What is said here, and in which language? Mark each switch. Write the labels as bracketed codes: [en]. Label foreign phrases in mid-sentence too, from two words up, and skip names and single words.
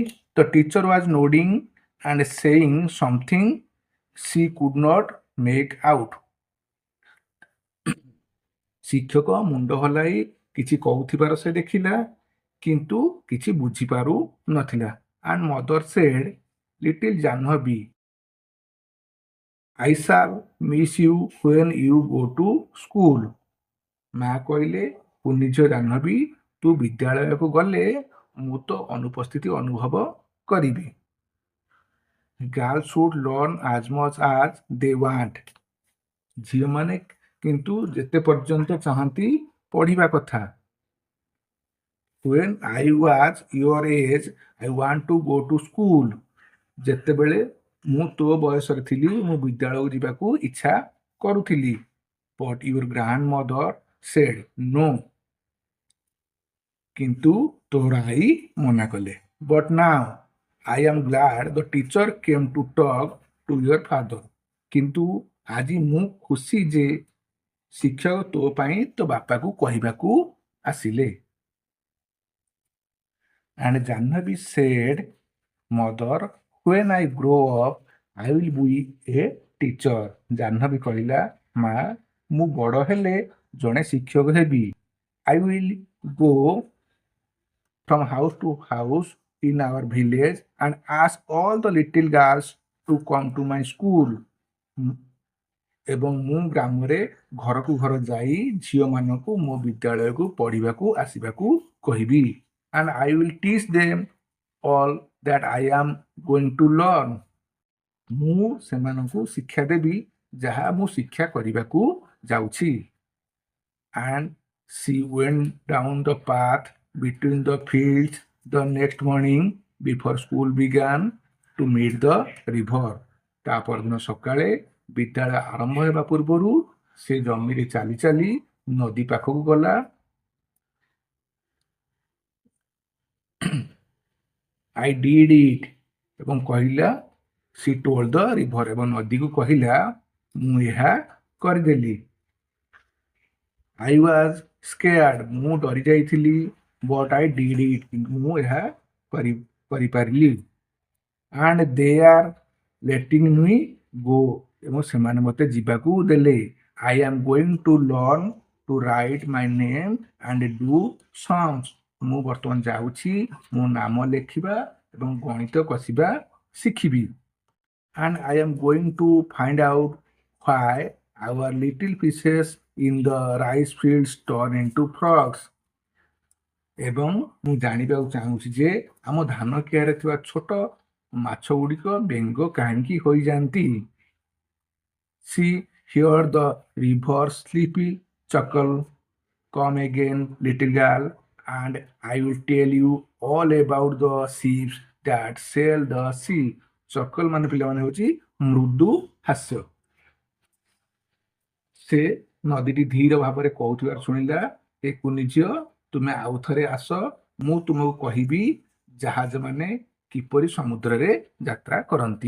[en] The teacher was nodding and saying something she could not make out. [or] ଶିକ୍ଷକ ମୁଣ୍ଡ ହଲାଇ କିଛି କହୁଥିବାର ସେ ଦେଖିଲା, କିନ୍ତୁ କିଛି ବୁଝିପାରୁ ନଥିଲା। [en] And mother said, little Jahnavi, I shall miss you when you go to school. [or] ମା କହିଲେ, କୁନି ଝିଅ ଜାହ୍ନବୀ, ତୁ ବିଦ୍ୟାଳୟକୁ ଗଲେ ମୁଁ ତ ଅନୁପସ୍ଥିତି ଅନୁଭବ କରିବି। [en] Girls should learn as much as they want. [or] ଝିଅମାନେ କିନ୍ତୁ ଯେତେ ପର୍ଯ୍ୟନ୍ତ ଚାହାନ୍ତି ପଢ଼ିବା କଥା। [en] When I was your age, I want to go to school. [or] ଯେତେବେଳେ ମୁଁ ତୋ ବୟସରେ ଥିଲି, ମୁଁ ବିଦ୍ୟାଳୟକୁ ଯିବାକୁ ଇଚ୍ଛା କରୁଥିଲି। [en] But your grandmother said no. [or] କିନ୍ତୁ ତୋର ଆଈ ମନା କଲେ। [en] But now I am glad the teacher came to talk to your father. [or] କିନ୍ତୁ ଆଜି ମୁଁ ଖୁସି ଯେ ଶିକ୍ଷକ ତୋ ପାଇଁ ତୋ ବାପାକୁ କହିବାକୁ ଆସିଲେ। [en] And Jahnavi said, mother, when I grow up, I will be a teacher. [or] ଜାହ୍ନବୀ କହିଲା, ମା ମୁଁ ବଡ଼ ହେଲେ ଜଣେ ଶିକ୍ଷକ ହେବି। [en] I will go from house to house in our village and ask all the little girls to come to my school. [or] ଏବଂ ମୁଁ ଗ୍ରାମରେ ଘରକୁ ଘର ଯାଇ ଝିଅମାନଙ୍କୁ ମୋ ବିଦ୍ୟାଳୟକୁ ପଢ଼ିବାକୁ ଆସିବାକୁ କହିବି। [en] And I will teach them all that I am going to learn. [or] ମୁଁ ସେମାନଙ୍କୁ ଶିକ୍ଷା ଦେବି ଯାହା ମୁଁ ଶିକ୍ଷା କରିବାକୁ ଯାଉଛି। [en] And she went down the path between the fields the next morning before school began to meet the river. [or] ତା ପରଦିନ ସକାଳେ ବିଦ୍ୟାଳୟ ଆରମ୍ଭ ହେବା ପୂର୍ବରୁ ସେ ଜମିରେ ଚାଲି ଚାଲି ନଦୀ ପାଖକୁ ଗଲା। [en] I did it [or] ଏବଂ କହିଲା [en] she told the river [or] ଏବଂ ନଦୀକୁ କହିଲା ମୁଁ ଏହା କରିଦେଲି। [en] I was scared [or] ମୁଁ ଡରି ଯାଇଥିଲି [en] but I did it [or] କିନ୍ତୁ ମୁଁ ଏହା କରିପାରିଲି। [en] And they are letting me go [or] ଏବଂ ସେମାନେ ମୋତେ ଯିବାକୁ ଦେଲେ। [en] I am going to learn to write my name and do sums [or] ମୁଁ ବର୍ତ୍ତମାନ ଯାଉଛି ମୋ ନାମ ଲେଖିବା ଏବଂ ଗଣିତ କଷିବା ଶିଖିବି। [en] And I am going to find out why our little fishes in the rice fields turn into frogs [or] ଏବଂ ମୁଁ ଜାଣିବାକୁ ଚାହୁଁଛି ଯେ ଆମ ଧାନ କିଆରେ ଥିବା ଛୋଟ ମାଛ ଗୁଡ଼ିକ ବେଙ୍ଗ କାହିଁକି ହୋଇଯାଆନ୍ତି। [en] See here the river sleepy chuckle come again little girl and I will tell you all about the ships that sail the sea chuckle [or] ମାନେ ପିଲାମାନେ ହେଉଛି ମୃଦୁ ହାସ୍ୟ। ସେ ନଦୀଟି ଧୀର ଭାବରେ କହୁଥିବାର ଶୁଣିଲା ଏ କୁନି ଝିଅ ତୁମେ ଆଉ ଥରେ ଆସ ମୁଁ ତୁମକୁ କହିବି ଜାହାଜ ମାନେ କିପରି ସମୁଦ୍ରରେ ଯାତ୍ରା କରନ୍ତି।